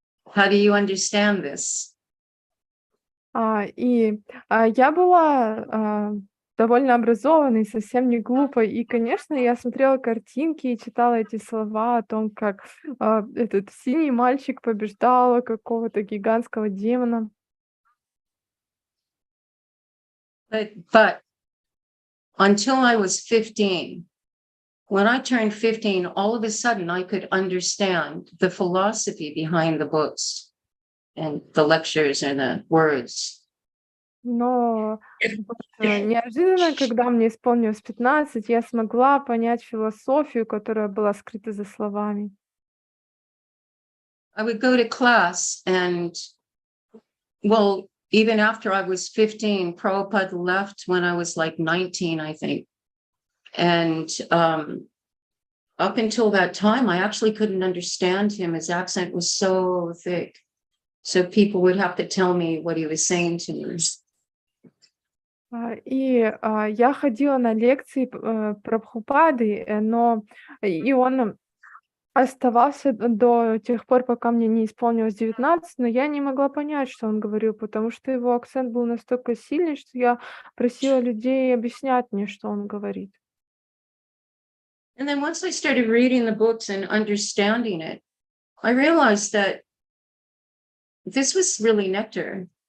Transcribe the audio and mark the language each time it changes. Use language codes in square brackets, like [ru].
[en] How do you understand this? [ru] Я была довольно образованной, совсем не глупой. И, конечно, я смотрела картинки и читала эти слова о том, как этот синий мальчик побеждал какого-то гигантского демона. [en] But until I was 15, when I turned 15, all of a sudden I could understand the philosophy behind the books and the lectures and the words. [ru] Но неожиданно, когда мне исполнилось 15, я смогла понять философию, которая была скрыта за словами. [en] I would go to class and, even after I was 15, Prabhupada left when I was like 19, I think. And up until that time, I actually couldn't understand him. His accent was so thick. So people would have to tell me what he was saying to me. [ru] И я ходила на лекции Прабхупады, но и он оставался до тех пор, пока мне не исполнилось 19, но я не могла понять, что он говорил, потому что его акцент был настолько сильный, что я просила людей объяснять мне, что он говорит. [en] And then once I started reading the books and understanding it, I realized that this was really nectar.